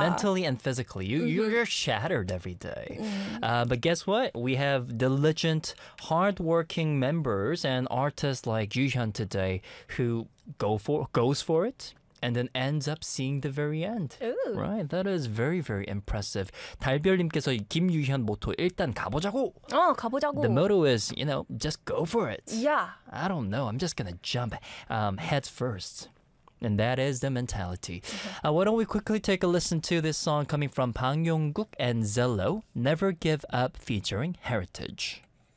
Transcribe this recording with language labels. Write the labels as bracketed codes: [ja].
[en] Mentally and physically, you're shattered every day. Mm-hmm. But guess what? We have diligent, hardworking members and artists like Yuhyun today who goes for it. And then ends up seeing the very end. Ooh. Right, that is very, very impressive. [ko] 달별님께서 김유현 모토 일단 가보자고. 가보자고. [en] The motto is, you know, just go for it. Yeah. I don't know. I'm just going to jump heads first. And that is the mentality. Okay. Why don't we quickly take a listen to this song coming from 박용국 and Zello, Never Give Up featuring Heritage.